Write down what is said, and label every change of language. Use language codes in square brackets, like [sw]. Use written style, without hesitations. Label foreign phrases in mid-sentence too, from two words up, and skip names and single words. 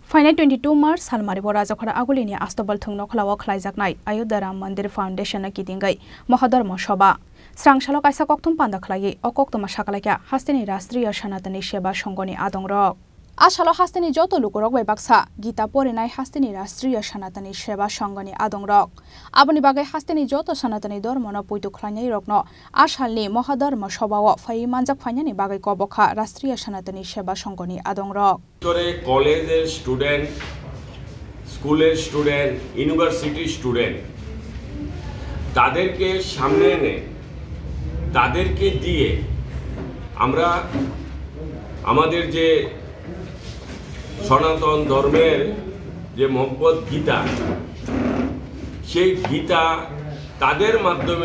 [trp] फाइनाल 22 मार्च सालमारिबो राजाखरा आगुलिनि आस्तबल थुंनो खलाव खलाइजाकनाय अयोध्या राम मंदिर फाउंडेशन किदिंगै महाधर्म सभा स्रांशालो काइसा कक्तुम पान्दा खलायै अकक्तमा साकालायका हास्तिनि राष्ट्रीय सनातनी सेवा संघनि आदंरक आशालो हास्तिनि जत लुकुरक बैबाक्सा गीता परिनाय हास्तिनि राष्ट्रीय सनातनी सेवा संघनि आदंरक आबनि बागै हास्तिनि जत सनातनी धर्मनो पुइतु खलायनाय रकनो आशालनि महाधर्म सभाओ फाइ मानजाक फाइनानि बागै कबखा राष्ट्रीय सनातनी सेवा संघनि आदंरक [bn] করে কলেজের স্টুডেন্ট স্কুলের স্টুডেন্ট [en] university student [bn] তাদেরকে সামনে এনে তাদেরকে দিয়ে আমরা আমাদের যে সনাতন ধর্মের যে ভগবত গীতা সেই গীতা তাদের মাধ্যমে